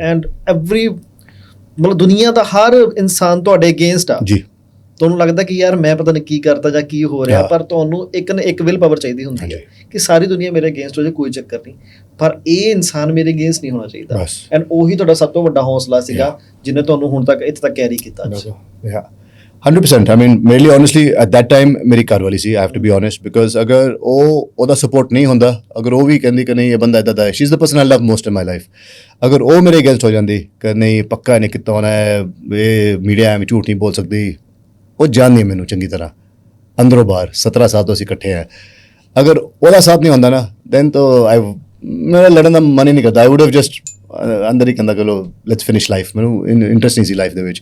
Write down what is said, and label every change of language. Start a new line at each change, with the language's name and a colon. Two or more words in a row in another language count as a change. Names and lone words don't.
English: And every
Punjabi: ਮਤਲਬ ਦੁਨੀਆ ਦਾ ਹਰ ਇਨਸਾਨ ਤੁਹਾਡੇ ਅਗੇਂਸਟ ਆ ਜੀ, ਤੁਹਾਨੂੰ ਲੱਗਦਾ ਕਿ ਯਾਰ ਮੈਂ ਪਤਾ ਨਹੀਂ ਕੀ ਕਰਤਾ ਜਾਂ ਕੀ ਹੋ ਰਿਹਾ, ਪਰ ਤੁਹਾਨੂੰ ਇੱਕ ਨਾ ਇੱਕ
English: will power
Punjabi: ਚਾਹੀਦੀ ਹੁੰਦੀ ਹੈ ਕਿ ਸਾਰੀ ਦੁਨੀਆ ਮੇਰੇ ਅਗੇਂਸਟ ਹੋ ਜਾਏ ਕੋਈ ਚੱਕਰ ਨਹੀਂ, ਪਰ ਇਹ ਇਨਸਾਨ ਮੇਰੇ ਅਗੇਂਸਟ ਨਹੀਂ ਹੋਣਾ ਚਾਹੀਦਾ। ਐਂਡ ਉਹੀ ਤੁਹਾਡਾ ਸਭ ਤੋਂ ਵੱਡਾ ਹੌਸਲਾ ਸੀਗਾ ਜਿਹਨੇ ਤੁਹਾਨੂੰ ਹੁਣ ਤੱਕ ਇੱਥੇ ਤੱਕ ਕੈਰੀ ਕੀਤਾ।
English: 100%। I mean, really honestly at that time
Punjabi: ਮੇਰੀ ਘਰ ਵਾਲੀ ਸੀ,
English: I have to be honest, because
Punjabi: ਅਗਰ ਉਹਦਾ ਸਪੋਰਟ ਨਹੀਂ ਹੁੰਦਾ, ਅਗਰ ਉਹ ਵੀ ਕਹਿੰਦੀ ਕਿ ਨਹੀਂ ਇਹ ਬੰਦਾ ਇੱਦਾਂ ਦਾ ਹੈ,
English: she is the person I love most in my life,
Punjabi: ਅਗਰ ਉਹ ਮੇਰੇ ਅਗੇਂਸਟ ਹੋ ਜਾਂਦੀ ਕਿ ਨਹੀਂ ਪੱਕਾ ਇਹਨੇ ਕੀਤਾ ਹੋਣਾ ਹੈ, ਇਹ ਮੀਡੀਆ ਐਵੇਂ ਝੂਠ ਨਹੀਂ ਬੋਲ ਸਕਦੀ, ਉਹ ਜਾਣਦੀ ਮੈਨੂੰ ਚੰਗੀ ਤਰ੍ਹਾਂ ਅੰਦਰੋਂ ਬਾਹਰ, 17 ਸਾਲ ਤੋਂ ਅਸੀਂ ਇਕੱਠੇ ਹਾਂ, ਅਗਰ ਉਹਦਾ ਸਾਥ ਨਹੀਂ ਹੁੰਦਾ ਨਾ ਦੈਨ ਤਾਂ ਮੇਰਾ ਲੜਨ ਦਾ ਮਨ ਹੀ ਨਹੀਂ ਕਰਦਾ।
English: I would have just
Punjabi: ਅੰਦਰ ਹੀ ਕਹਿੰਦਾ ਚਲੋ
English: let's finish life,
Punjabi: ਮੈਨੂੰ ਇੰਟਰਸਟ ਨਹੀਂ ਸੀ ਲਾਈਫ ਦੇ ਵਿੱਚ।